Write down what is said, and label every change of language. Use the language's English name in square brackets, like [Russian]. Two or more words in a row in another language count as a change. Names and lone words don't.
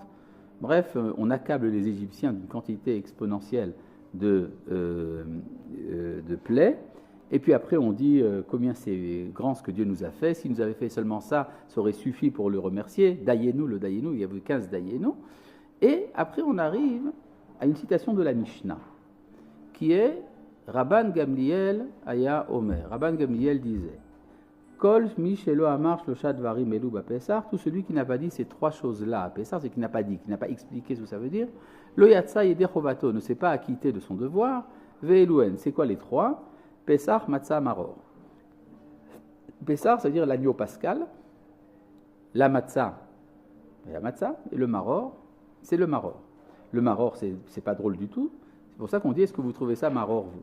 [French] Bref, on accable les Égyptiens d'une quantité exponentielle de plaies. Et puis après, on dit combien c'est grand ce que Dieu nous a fait. S'il nous avait fait seulement ça, ça aurait suffi pour le remercier. Dayenu, il y avait 15 Dayenu. Et après, on arrive à une citation de la Mishnah, qui est Rabban Gamliel [Hebrew] היה אומר. Rabban Gamliel disait כל מי שלא אמר שלושה דברים אלו בפסח, [French] tout celui qui n'a pas dit ces trois choses-là à Pessar, c'est qui n'a pas dit, qui n'a pas expliqué ce que ça veut dire, [Hebrew] לא יצא ידי חובתו, [French] ne s'est pas acquitté de son devoir, ve'eluen, c'est quoi les trois ? [Hebrew] פסח, מצה, מרור. [French] Pessar, c'est-à-dire l'agneau pascal, la matzah, et le maror, c'est le maror. Le maror, c'est pas drôle du tout, c'est pour ça qu'on dit, est-ce que vous trouvez ça maror, vous ?